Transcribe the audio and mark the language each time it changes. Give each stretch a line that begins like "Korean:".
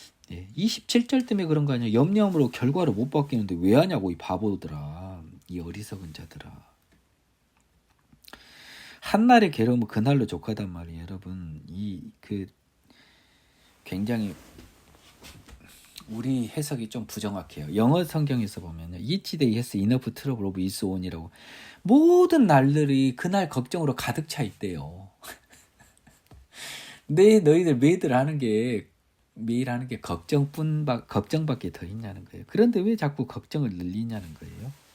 Korean: 27절 때문에 그런 거 아니야. 염려함으로 결과를 못 바뀌는데 왜 하냐고 이 바보들아. 이 어리석은 자들아. 한날의 괴로움은 그날로 족하단 말이에요. 여러분 굉장히 우리 해석이 좀 부정확해요. 영어 성경에서 보면요.
English: Each day has enough trouble of its own이라고.
Korean: 모든 날들이 그날 걱정으로 가득 차 있대요. 너희들 매일 하는 게 걱정밖에 더 있냐는 거예요. 그런데 왜 자꾸 걱정을 늘리냐는 거예요.